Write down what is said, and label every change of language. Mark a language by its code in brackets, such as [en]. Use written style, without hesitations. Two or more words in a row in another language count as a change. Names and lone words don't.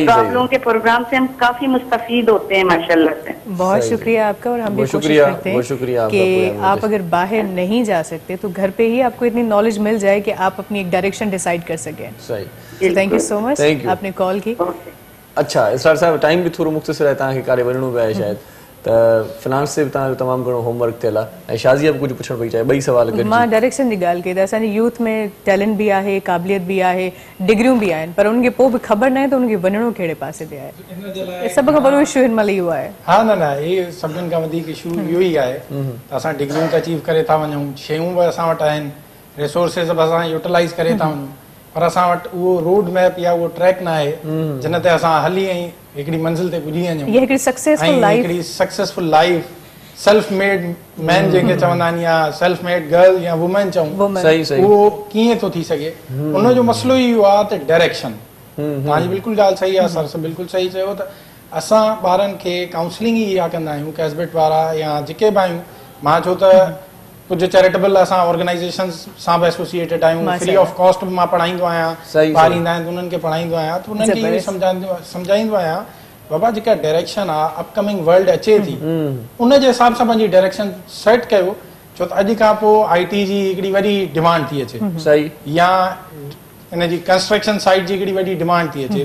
[hi] तो आप लोगों के प्रोग्राम से हम काफी मुस्तफीद होते हैं माशाल्लाह से। बहुत शुक्रिया आपका, और हम भी कोशिश करते हैं कि आप अगर बाहर नहीं जा सकते तो घर पे ही आपको इतनी नॉलेज मिल जाए कि आप अपनी एक डायरेक्शन डिसाइड कर सकें। [en] thank you so much, [hi] आपने कॉल की। अच्छा इसरार साहब, टाइम भी थोड़ो मुख्तसर है, [sd] तव्हांखे काॾे वञिणो पियो आहे शायद, त फिनांस [hi] से भी [sd] तव्हांजो तमामु घणो होमवर्क थियल आहे, ऐं शाज़िया बि कुझु पुछणु पई चाहे, ॿई सवाल गॾिजी। मां डायरेक्शन जी ॻाल्हि कई त असांजे यूथ में टैलेंट भी आहे, क़ाबिलियत भी आहे, डिग्रियूं भी आहिनि, पर उनखे पोइ बि ख़बर न आहे त उनखे वञिणो कहिड़े पासे ते आहे। सभ खां वॾो इशू हिन महिल इहो आहे। हा न न, इहे सभिनि खां वधीक इशू इहो ई आहे त असां डिग्रियूं त अचीव करे था वञूं, शयूं बि असां वटि आहिनि, रिसोर्सिस बि असां यूटिलाइज़ करे था वञूं, पर असां वटि उहो [en] road map [sd] या उहो ट्रैक न आहे जिन ते असां हली ऐं हिकिड़ी मंज़िल ते पुॼी वञूं। ये हिकिड़ी [en] successful life, self made man [sd] जंहिंखे चवंदा आहिनि, या [en] self made girl [sd] या वुमेन चऊं, उहो कीअं थो थी सघे? उनजो मसइलो ई इहो आहे त डायरेक्शन। तव्हांजी बिल्कुलु ॻाल्हि सही आहे, सर सां बिल्कुलु सही चयो त असां ॿारनि खे काउंसलिंग ई इहा कंदा आहियूं, कैसबेट वारा या जेके बि आहियूं। मां छो त कुछ चैरिटेबल असां ऑर्गेनाइजेशन सां बि एसोसिएटेड आहियूं, [en] free of cost [sd] बि मां पढ़ाईंदो आहियां, ॿार ईंदा आहिनि त उन्हनि खे पढ़ाईंदो आहियां, त उन्हनि खे इहो सम्झाईंदो आहियां बाबा जेका डायरेक्शन आहे, [en] upcoming world [sd] अचे थी, उन जे हिसाब सां पंहिंजी डायरेक्शन सेट कयो, छो त अॼु खां पोइ IT जी हिकिड़ी वॾी डिमांड थी अचे, सही, या इन जी [en] construction site [sd] जी हिकिड़ी वॾी डिमांड थी अचे।